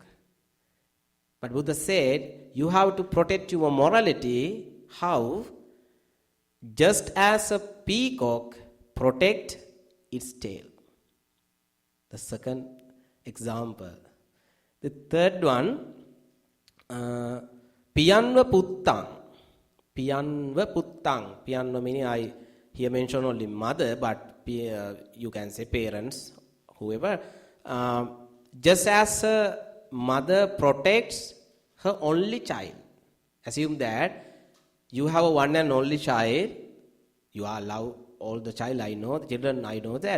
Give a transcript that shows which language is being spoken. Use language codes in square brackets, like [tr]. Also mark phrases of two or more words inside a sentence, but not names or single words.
[en] But Buddha said, you have to protect your morality. How? Just as a peacock protect its tail. The second example. The third one, [pi] piyanva puttaṃ. Piyanva puttaṃ. [en] Piyanva meaning I here mention only mother, but you can say parents, whoever. Just as a mother protects her only child. Assume that you have a one and only child. You are love all the child, I know, the children, I know that.